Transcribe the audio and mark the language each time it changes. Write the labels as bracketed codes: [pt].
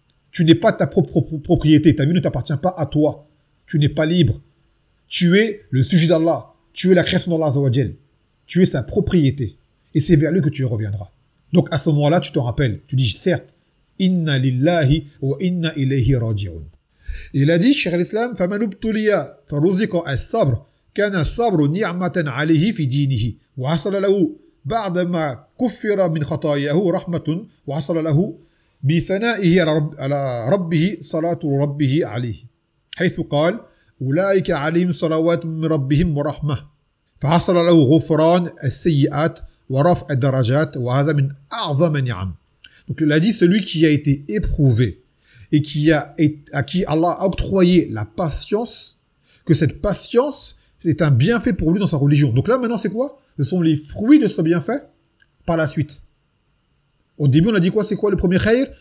[fr] Tu n'es pas ta propre propriété. Ta vie ne t'appartient pas à toi. Tu n'es pas libre. Tu es le sujet d'Allah. Tu es la création d'Allah Azza wa Jalla. Tu es sa propriété. Et c'est vers lui que tu reviendras. Donc à ce moment-là, tu te rappelles. Tu dis, certes, [ar] Inna lillahi wa inna ilayhi raji'un. [fr] Il a dit, Cheikh al-Islam, [ar] فَمَنُ بْتُلِيَا فَرُزِقَ الصَّبْرُ كَانَ الصَّبْرُ نِعْمَةً عَلَيْهِ فِي دِينِهِ وَحَصَلَ لَهُ بَعْدَمَا كُفِّرَ مِنْ خَطَايَهُ رَحْمَةٌ وَحَصَلَ لَهُ بِثَنَائِهِ عَلَى رَبِّهِ صَلَاةُ رَبِّهِ عَلَيْهِ حيث قال أولئك عليهم صلوات من ربهم ورحمة فحصل له غفران السيئات ورفع الدرجات وهذا من أعظم نعم. [fr] Donc il a dit, celui qui a été éprouvé et qui a à qui Allah a octroyé la patience, que cette patience c'est un bienfait pour lui dans sa religion. Donc là maintenant c'est quoi? Ce sont les fruits de ce bienfait par la suite. Au début, on a dit quoi? C'est quoi le premier khayr?